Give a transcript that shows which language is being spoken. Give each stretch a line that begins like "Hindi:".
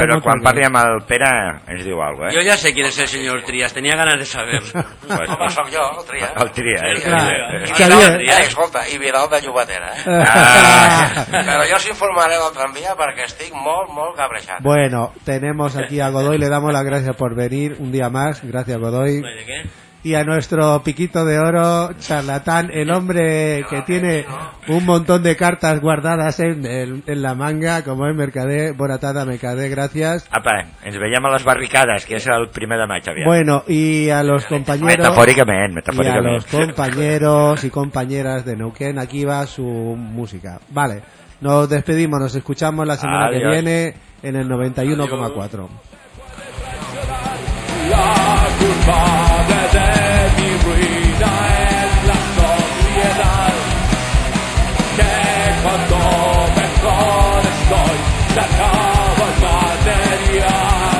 Catalan: Però quan parli amb el Pere ens diu algo, Jo ja sé quin és el senyor Trias, tenia ganes de saber. Pues sóc jo, el Trias. Escolta, i Vidal de Llobatera, Però jo s'informaré del tramvia perquè estic molt, molt cabreixat.
Spanish: Bueno, tenemos aquí a Godoy, le damos las gracias por venir un día más. Gracias, Godoy. ¿De qué? Y a nuestro piquito de oro, charlatán, el hombre que tiene un montón de cartas guardadas en la manga, como es Mercader. Buena tarde, Mercader, gracias.
Catalan: Apa, ens veiem a les barricades, que és el primer de maig, aviat.
Spanish: Bueno, y a los compañeros...
Catalan: Metafòricament.
Spanish: Y a los compañeros y compañeras de Neuquén, aquí va su música. Vale, nos despedimos, nos escuchamos la semana que viene en el 91,4. La culpa de mi ruina es la sociedad, que cuando mejor estoy se acaba el material.